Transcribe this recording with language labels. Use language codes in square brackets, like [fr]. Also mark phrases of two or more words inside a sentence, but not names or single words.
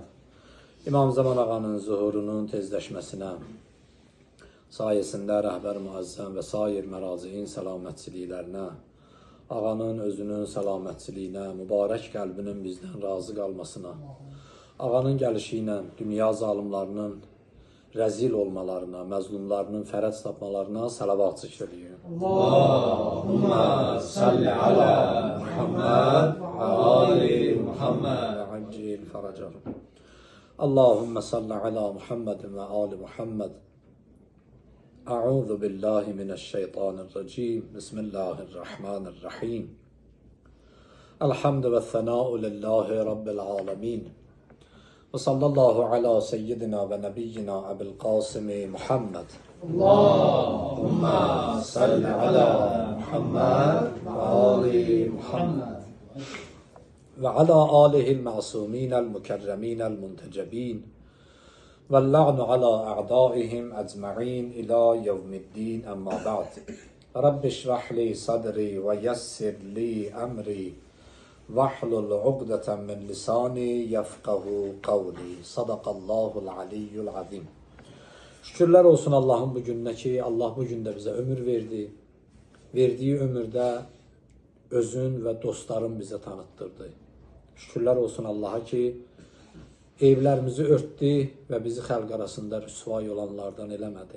[az] İmam Zaman ağanın zuhurunun tezləşməsinə, sayəsində rəhbər müəzzəm və sair məraziin səlamətçiliklərinə, ağanın özünün səlamətçiliyinə, mübarək qəlbinin bizdən razı qalmasına, ağanın gəlişi ilə dünya zalimlarının rəzil olmalarına, məzlumlarının fərəc tapmalarına salavat zikr edin. [ar] اللهم صل على محمد وآل محمد وعجل فرجهم. اللهم صل على محمد وآل محمد. أعوذ بالله من الشيطان الرجيم. بسم الله الرحمن الرحيم. الحمد والثناء لله رب العالمين. وصلى الله على سيدنا ونبينا أبي القاسم محمد. اللهم صل على محمد وآل محمد. وعلى آله المعصومين المكرمين المنتجبين. واللعن على أعدائهم أجمعين إلى يوم الدين أما بعد رب اشرح لي صدري ويسر لي أمري واحلل عقدة من لساني يفقه قولي صدق الله العلي العظيم. [az] Şükürlər olsun Allah'ın bu gününə ki, Allah bu gündə bizə ömür verdi. Verdiyi ömürdə özün və dostların bizə tanıtdırdı. Şükürlər olsun Allah'a ki, evlərimizi örtdü və bizi xalq arasında rüsvay olanlardan eləmədi.